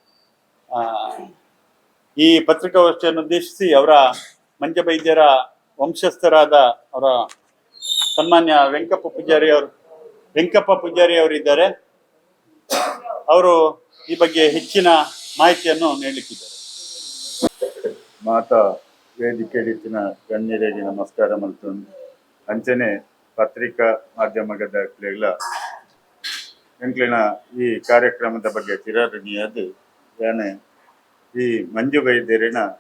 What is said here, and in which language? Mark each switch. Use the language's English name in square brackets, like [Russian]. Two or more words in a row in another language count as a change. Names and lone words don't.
[Kannada] ಈ ಪತ್ರಿಕಾಗೋಷ್ಠಿಯನ್ನು ಉದ್ದೇಶಿಸಿ ಅವರ ಮಂಜಬೈದ್ಯರ ವಂಶಸ್ಥರಾದ ಅವರ ಸನ್ಮಾನ್ಯ ವೆಂಕಪ್ಪ ಪೂಜಾರಿ ಅವರಿದ್ದಾರೆ. ಅವರು ಈ ಬಗ್ಗೆ ಹೆಚ್ಚಿನ ಮಾಹಿತಿಯನ್ನು ನೀಡಲಿಕ್ಕಿದ್ದಾರೆ. [Tulu] ಮಾತಾ ವೇದಿಕೆಡಿತ್ತಿನ ಗಣ್ಯರಿಗೆ ನಮಸ್ಕಾರ ಮಲ್ತೊಂದು ಅಂಚನೆ ಪತ್ರಿಕಾ ಮಾಧ್ಯಮದ ಎಂಕ್ಲಿನ ಈ ಕಾರ್ಯಕ್ರಮದ ಬಗ್ಗೆ ಚಿರಋಣಿಯಾದ ಯಾನೆ ಈ ಮಂಜು ವೈದ್ಯರಿನ